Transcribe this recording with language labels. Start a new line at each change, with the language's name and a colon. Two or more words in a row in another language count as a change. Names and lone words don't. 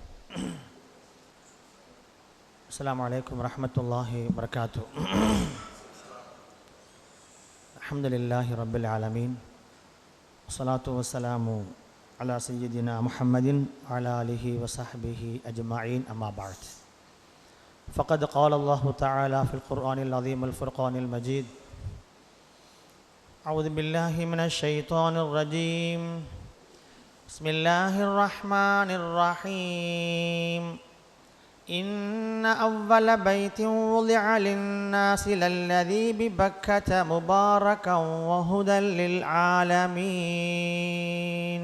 Arabic: السلام عليكم ورحمة الله وبركاته. الحمد لله رب العالمين. والصلاة والسلام على سيدنا محمد وعلى آله وصحبه أجمعين. أما بعد. ஃபகத் قال الله تعالى في القرآن العظيم الفرقان المجيد. أعوذ بالله من الشيطان الرجيم. بسم الله الرحمن الرحيم. إن أول بيت وضع للناس للذي ببكة مباركا وهدى للعالمين.